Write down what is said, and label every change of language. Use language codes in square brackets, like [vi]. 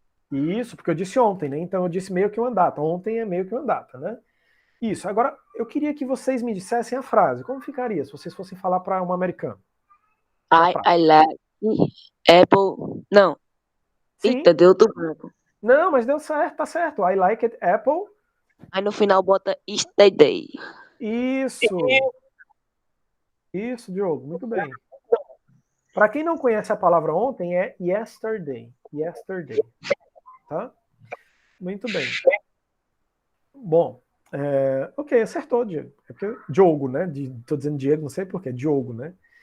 [pt] Isso, porque eu disse ontem, né? Então eu disse meio que uma data. Ontem é meio que uma data, né? Isso. Agora, eu queria que vocês me dissessem a frase. Como ficaria se vocês fossem falar para um americano? [en] I like apple. Não. [pt] Sim. Eita, deu outro branco. Não, mas deu certo, tá certo. [en] I like it, apple. [pt] Aí no final bota yesterday. Isso. Isso, Diogo, muito bem. Para quem não conhece a palavra ontem, é yesterday. Yesterday. Tá? Muito bem. Bom, ok, acertou, Diego. É porque Diogo, né? Tô dizendo Diego, não sei porquê, Diogo, né?